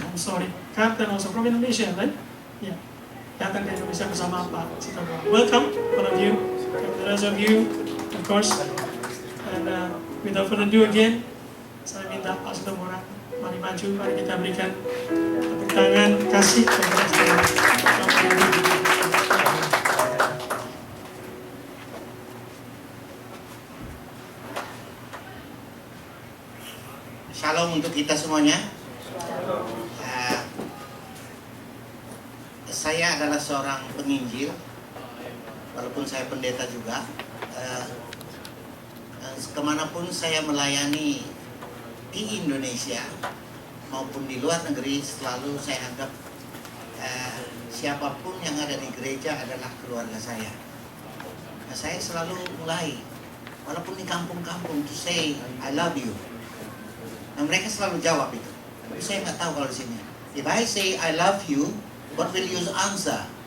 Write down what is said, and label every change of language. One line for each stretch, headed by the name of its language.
English: I'm sorry, Carter also from Indonesia, right? Yeah.
Indonesian: Datang dari Indonesia bersama Pak Sitomorang.
English: Welcome, all of you, and the rest of you, of course. And without further ado again,
Indonesian: saya minta Pak Sitomorang, mari maju, mari kita berikan tepuk tangan kasih kepada Sitomorang. Shalom untuk kita semuanya. Saya adalah seorang penginjil, walaupun saya pendeta juga. Kemanapun saya melayani di Indonesia maupun di luar negeri, selalu saya anggap siapapun yang ada di gereja adalah keluarga saya. Saya selalu mulai, walaupun di kampung-kampung,
English: to say I love you.
Indonesian: Nah, mereka selalu jawab itu. Tapi saya nggak tahu kalau di sini.
English: If I say I love you, what will you answer?